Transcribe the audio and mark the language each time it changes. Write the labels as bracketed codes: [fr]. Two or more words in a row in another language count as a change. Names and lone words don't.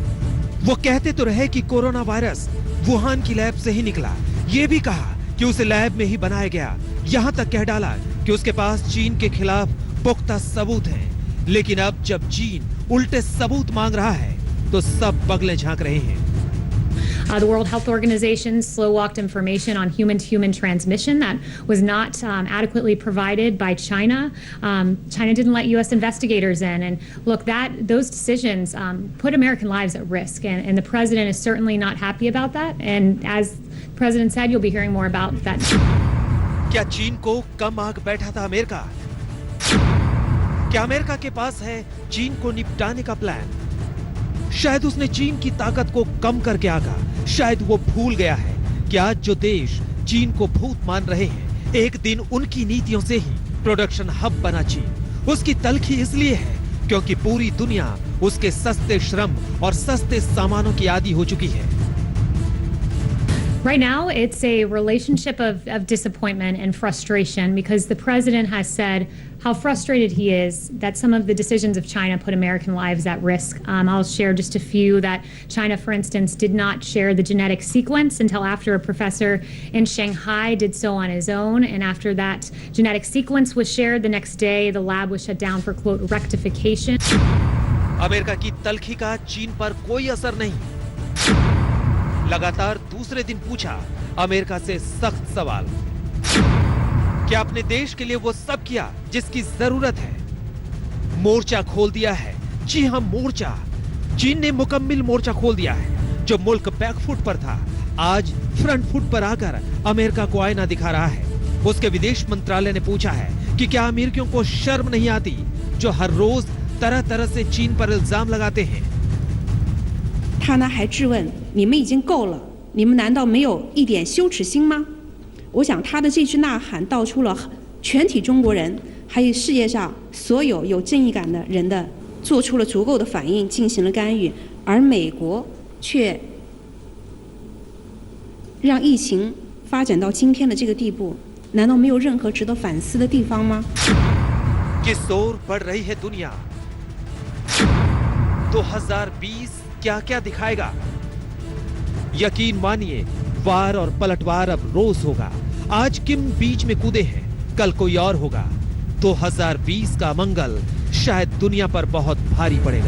[hi] वो कहते तो रहे कि कोरोना वायरस वुहान की लैब से ही निकला, ये भी कहा कि उसे लैब में ही बनाया गया, यहां तक कह डाला कि उसके पास चीन के खिलाफ पुख्ता सबूत हैं। लेकिन अब जब चीन उल्टे सबूत मांग रहा है तो सब बगले झांक रहे हैं। [en] The World Health Organization slow-walked information on human-to-human transmission that was not adequately provided by China. China didn't let U.S. investigators in, and look, those decisions put American lives at risk, and the president is certainly not happy about that. And as the president said, you'll be hearing more about that. [hi] क्या चीन को कम आग बैठा था अमेरिका? क्या अमेरिका के पास है चीन को निपटाने का प्लान? शायद उसने चीन की ताकत को कम करके आगा। शायद वो भूल गया है कि आज जो देश चीन को भूत मान रहे हैं, एक दिन उनकी नीतियों से ही [en] production hub [hi] बना चीन। उसकी तलखी इसलिए है क्योंकि पूरी दुनिया उसके सस्ते श्रम और सस्ते सामानों की आदी हो चुकी है। [en] Right now, it's a relationship of disappointment and frustration because the president has said how frustrated he is that some of the decisions of China put American lives at risk. I'll share just a few that China, for instance, did not share the genetic sequence until after a professor in Shanghai did so on his own. And after that genetic sequence was shared, the next day, the lab was shut down for, quote, rectification. [hi] अमेरिका की तल्खी का चीन पर कोई असर नहीं। लगातार दूसरे दिन पूछा अमेरिका से सख्त सवाल, क्या अपने देश के लिए वो सब किया जिसकी जरूरत है? मोर्चा खोल दिया है। जी हां, मोर्चा। चीन ने मुकम्मल मोर्चा खोल दिया है। जो मुल्क बैकफुट पर था, आज [en] front foot [hi] पर आकर अमेरिका को आईना दिखा रहा है। उसके विदेश मंत्रालय ने पूछा है कि क्या अमेरिकियों को शर्म नहीं आती जो हर रोज तरह तरह से चीन पर इल्जाम लगाते हैं। [zh] 他呢还质问你们已经够了，你们难道没有一点羞耻心吗？我想他的这句呐喊道出了全体中国人，还有世界上所有有正义感的人的做出了足够的反应，进行了干预，而美国却让疫情发展到今天的这个地步，难道没有任何值得反思的地方吗？ [hi] किस ओर बढ़ रही है दुनिया? 2020 क्या क्या दिखाएगा? यकीन मानिए, वार और पलटवार अब रोज होगा। आज किम बीच में कूदे हैं, कल कोई और होगा। 2020 का मंगल शायद दुनिया पर बहुत भारी पड़ेगा।